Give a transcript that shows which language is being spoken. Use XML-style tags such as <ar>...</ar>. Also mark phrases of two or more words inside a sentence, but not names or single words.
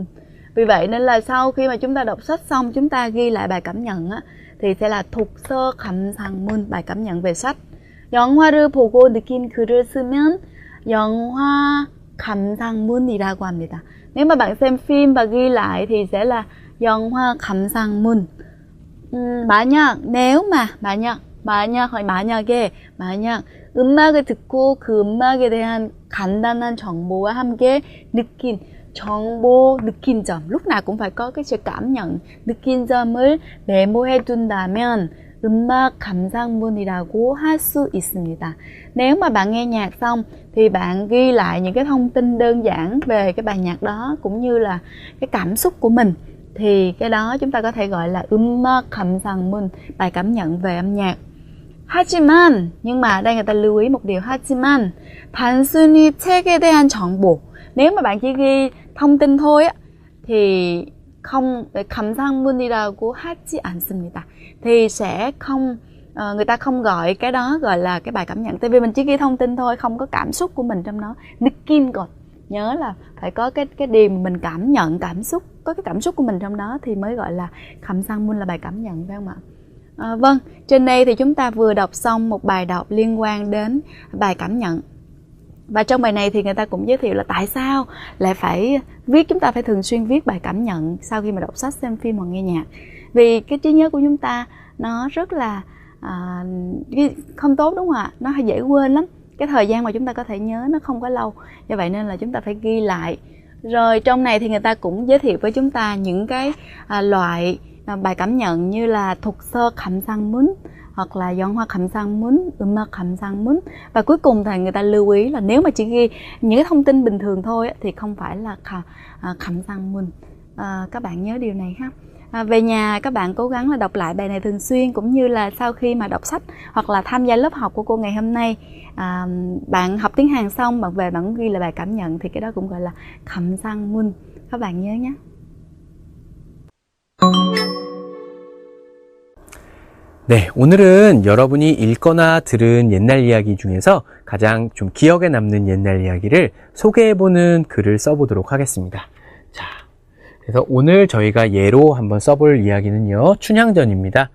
<vi>Vì vậy nên là sau khi mà chúng ta đọc sách xong, chúng ta ghi lại bài cảm nhận á, thì sẽ là</vi> <ko>독서 감상문,</ko> <vi>bài cảm nhận về sách.</vi> <ko>영화를 보고 느낀 글을 쓰면 영화 감상문이라고 합니다.</ko> <vi>Nếu mà bạn xem phim và ghi lại thì sẽ là</vi> <ko>영화 감상문. 만약 음악을 듣고 그 음악에 대한 간단한 정보와 함께 느낀 점,</ko> <vi>lúc nào cũng phải có cái sự cảm nhận,</vi> <ko>느낀 점을 메모해 둔다면 음악 감상문이라고 할 수 있습니다.</ko> <vi>Nếu mà bạn nghe nhạc xong thì bạn ghi lại những cái thông tin đơn giản về cái bài nhạc đó cũng như là cái cảm xúc của mình, thì cái đó chúng ta có thể gọi là</vi> <ko>음악 감상문,</ko> <vi>bài cảm nhận về âm nhạc. 하지만, nhưng mà ở đây người ta lưu ý một điều,</vi> <ko>하지만 단순히 책에 대한 정보.</ko> <vi>Nếu mà bạn chỉ ghi thông tin thôi á, thì không,</vi> <ko>감상문이라고 하지 않습니다.</ko> <vi>Thì sẽ không, người ta không gọi cái đó gọi là cái bài cảm nhận. Tại vì mình chỉ ghi thông tin thôi, không có cảm xúc của mình trong đó.</vi> <ko>느낀 것.</ko> <vi>Nhớ là phải có cái điều mình cảm nhận, cảm xúc, có cái cảm xúc của mình trong đó thì mới gọi là 감상문, là bài cảm nhận, phải không ạ? Vâng, trên đây thì chúng ta vừa đọc xong một bài đọc liên quan đến bài cảm nhận. Và trong bài này thì người ta cũng giới thiệu là tại sao lại phải viết, chúng ta phải thường xuyên viết bài cảm nhận sau khi mà đọc sách, xem phim hoặc nghe nhạc. Vì cái trí nhớ của chúng ta nó rất là không tốt, đúng không ạ? Nó hay dễ quên lắm. Cái thời gian mà chúng ta có thể nhớ nó không có lâu. Do vậy nên là chúng ta phải ghi lại. Rồi trong này thì người ta cũng giới thiệu với chúng ta những cái loại bài cảm nhận như là</vi> <ko>독서 감상문</ko> <vi>hoặc là</vi> <ko>영화 감상문, 음악 감상문.</ko> <vi>Và cuối cùng thì người ta lưu ý là nếu mà chỉ ghi những cái thông tin bình thường thôi thì không phải là 감상문. Các bạn nhớ điều này ha. Về nhà các bạn cố gắng là đọc lại bài này thường xuyên, cũng như là sau khi mà đọc sách hoặc là tham gia lớp học của cô ngày hôm nay, bạn học tiếng Hàn xong bạn về bạn cũng ghi lại bài cảm nhận thì cái đó cũng gọi là 감상문. Các bạn nhớ nhé.</vi> <ko>네, 오늘은 여러분이 읽거나 들은 옛날 이야기 중에서 가장 좀 기억에 남는 옛날 이야기를 소개해보는 글을 써보도록 하겠습니다. 자, 그래서 오늘 저희가 예로 한번 써볼 이야기는요, 춘향전입니다.</ko>